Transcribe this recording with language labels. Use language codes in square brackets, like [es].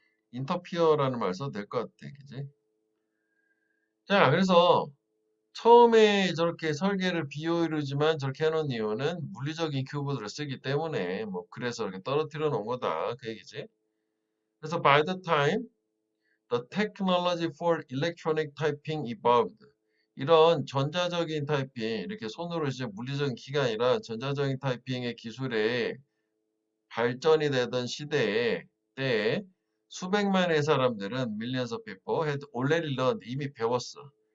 [ko] 인터피어라는 말 써도 될 것 같아. 그지? 자, 그래서 처음에 저렇게 설계를 비효율이지만 저렇게 해놓은 이유는 물리적인 큐브들을 쓰기 때문에 뭐 그래서 이렇게 떨어뜨려 놓은 거다. 그 얘기지. [en] 그래서 by the time the technology for electronic typing evolved. [ko] 이런 전자적인 타이핑, 이렇게 손으로 이제 물리적인 기가 아니라 전자적인 타이핑의 기술에 발전이 되던 시대에, 때에 수백만의 사람들은 [en] millions of people had already learned, [ko] 이미 배웠어.